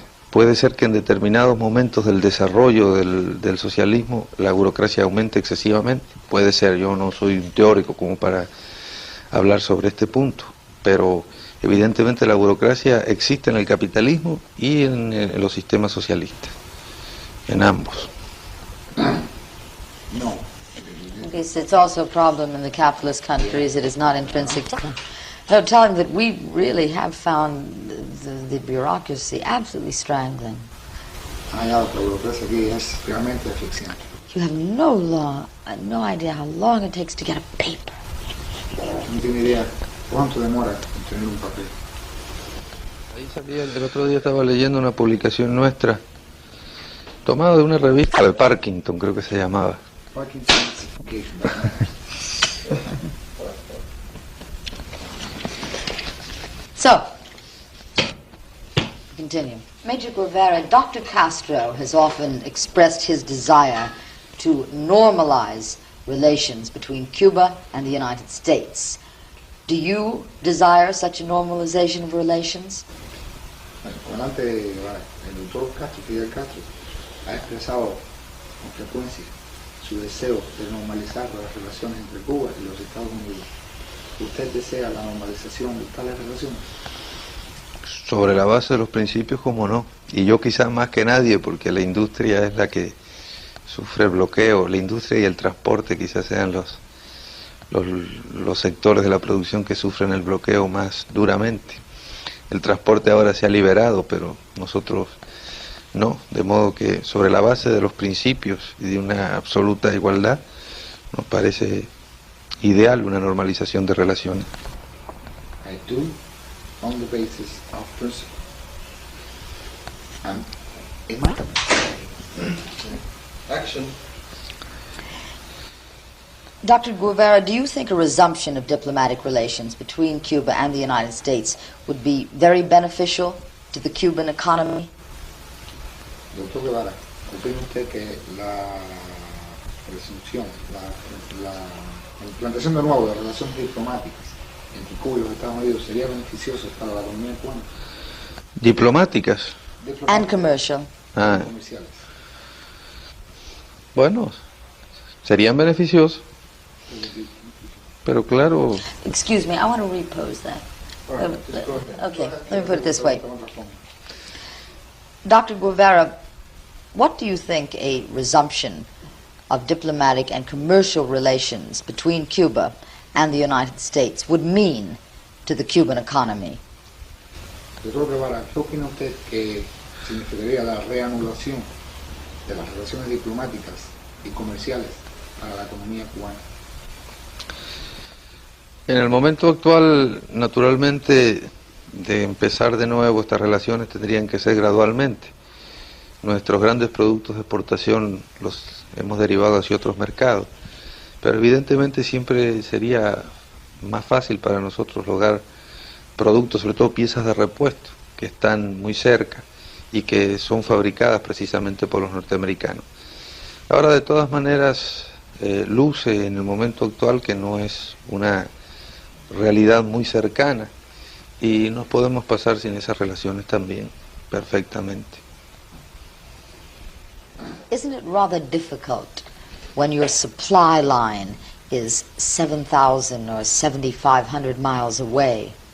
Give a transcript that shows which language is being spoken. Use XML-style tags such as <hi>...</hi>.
<es>Puede ser que en determinados momentos del desarrollo del socialismo la burocracia aumente excesivamente, puede ser, yo no soy un teórico como para hablar sobre este punto, pero evidentemente la burocracia existe en el capitalismo y en los sistemas socialistas, en ambos. No.</es> <en>Okay, so it's also a problem in the capitalist countries. It is not intrinsic to them. No, tell him that we really have found the bureaucracy absolutely strangling.</en> <es>La burocracia aquí es realmente asfixiante.</es> <en>You have no idea how long it takes to get a paper.</en> <es>No tiene idea cuánto demora en tener un papel. Ahí salía, el otro día estaba leyendo una publicación nuestra, tomada de una revista de Parkinson, creo que se llamaba.</es> <en>Parkinson's So, continue. Major Guevara, Dr. Castro has often expressed his desire to normalize relations between Cuba and the United States. Do you desire such a normalization of relations?</en> <es>El comandante, el doctor Castro, Fidel Castro, ha expresado con frecuencia su deseo de normalizar las relaciones entre Cuba y los Estados Unidos. ¿Usted desea la normalización de tales relaciones? Sobre la base de los principios, como no. Y yo quizás más que nadie, porque la industria es la que sufre el bloqueo. La industria y el transporte quizás sean los sectores de la producción que sufren el bloqueo más duramente. El transporte ahora se ha liberado, pero nosotros no. De modo que sobre la base de los principios y de una absoluta igualdad, nos parece ideal una normalización de relaciones.</es> <en>I do, on the basis of principle. And Action. Dr. Guevara, do you think a resumption of diplomatic relations between Cuba and the United States would be very beneficial to the Cuban economy?</en> <es>Doctor Guevara, ¿opina usted que la resunción, la implantación de nuevo de relaciones diplomáticas entre Cuba y los Estados Unidos sería beneficioso para la economía cubana? Diplomáticas.</es> <en>And commercial. Ah,</en> <es>Comerciales. bueno, serían beneficiosos, pero claro,</es> <en>Excuse me, I want to repose that. Okay, let me put it this way. Dr. Guevara, what do you think a resumption of diplomatic and commercial relations between Cuba and the United States would mean to the Cuban economy?</en> <es>Doctor Guevara, ¿qué opina usted que significaría la reanudación de las relaciones diplomáticas y comerciales para la economía cubana? En el momento actual, naturalmente, de empezar de nuevo estas relaciones tendrían que ser gradualmente. Nuestros grandes productos de exportación los hemos derivado hacia otros mercados, pero evidentemente siempre sería más fácil para nosotros lograr productos, sobre todo piezas de repuesto, que están muy cerca y que son fabricadas precisamente por los norteamericanos. Ahora, de todas maneras, luce en el momento actual que no es una realidad muy cercana y nos podemos pasar sin esas relaciones también perfectamente.</es> <en>Isn't it rather difficult when your supply line is 7,000 or 7,500 miles away?</en>